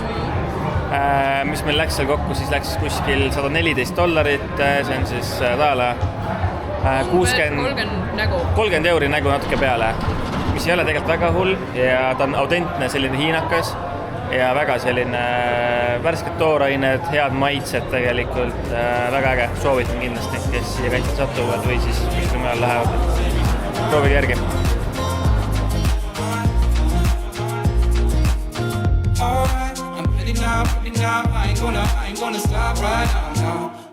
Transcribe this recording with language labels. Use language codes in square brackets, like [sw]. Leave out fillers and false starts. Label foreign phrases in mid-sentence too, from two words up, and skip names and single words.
[et] Mis meil läks seal kokku, siis läks kuskil $114, see on siis taala 30 euri nägu natuke peale, mis ei ole tegelikult väga hull ja ta on autentne selline hiinakas ja väga selline värsked toorained, head maitsed tegelikult, väga äge, soovitan kindlasti, kes siia kanti satuvad või siis kuskil mujal lähevad. Proovige järgi. [en] Alright, I'm ready now, I ain't gonna stop right now.